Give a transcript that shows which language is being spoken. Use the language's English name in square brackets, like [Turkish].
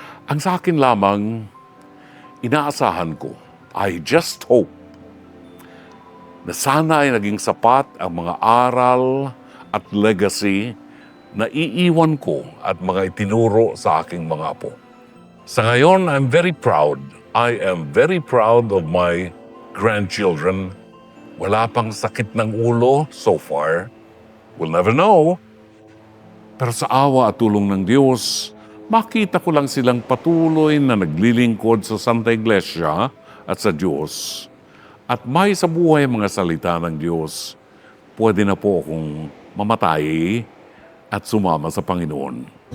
[Filipino] Ang sa akin lamang, inaasahan ko, [English] I just hope [Filipino] na sana ay naging sapat ang mga aral at legacy na iiwan ko at mga itinuro sa aking mga apo. Sa ngayon, [English] I'm very proud. I am very proud of my grandchildren. [Filipino] Wala pang sakit ng ulo [English] so far. We'll never know. [Filipino] Pero sa awa at tulong ng Diyos, makita ko lang silang patuloy na naglilingkod sa Santa Iglesia at sa Diyos. At may sa buhay mga salita ng Diyos, pwede na po akong mamatay at sumama sa Panginoon.